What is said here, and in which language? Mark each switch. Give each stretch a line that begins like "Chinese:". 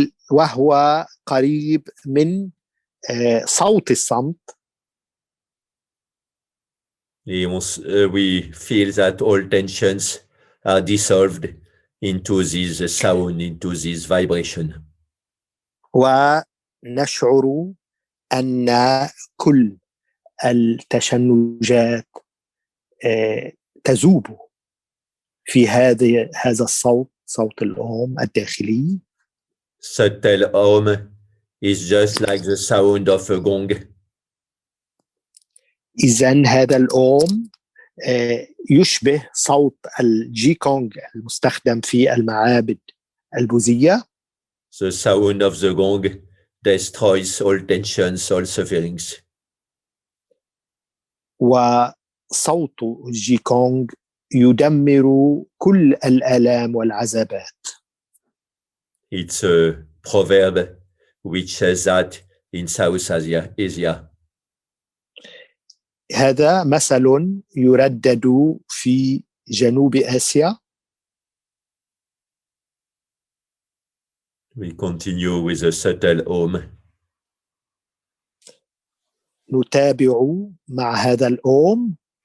Arabic: وهو قريب من صوت الصمت.
English: We feel that all tensions are dissolved into this sound, into this vibration.
Arabic: ونشعر أن كل التشنجات تذوب في هذا الصوت، صوت الأم الداخلي.
English: Subtle Om is just like the sound of a gong.
Arabic: إذن هذا الأم يشبه صوت الجيكونغ المستخدم في المعابد البوذية.
English: The sound of the gong destroys all tensions, all sufferings.
Arabic: وصوت الجيكونغ يدمر كل الآلام والعذابات.
English: It's a proverb which says that in South Asia.
Arabic: هذا مثل يردد في جنوب آسيا.
English: We continue with a subtle Om.
Arabic: نتابع مع هذا الأم.